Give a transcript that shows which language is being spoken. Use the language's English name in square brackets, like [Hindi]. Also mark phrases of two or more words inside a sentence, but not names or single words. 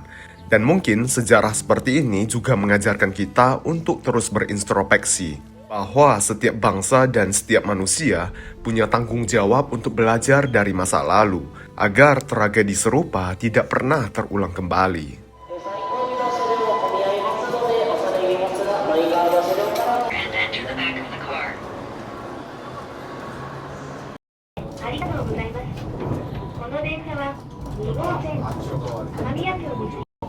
[Indonesian] Dan mungkin sejarah seperti ini juga mengajarkan kita untuk terus berintrospeksi, bahwa setiap bangsa dan setiap manusia punya tanggung jawab untuk belajar dari masa lalu, agar tragedi serupa tidak pernah terulang kembali. [Japanese] ありがとうございます。この電車は2号線神谷町に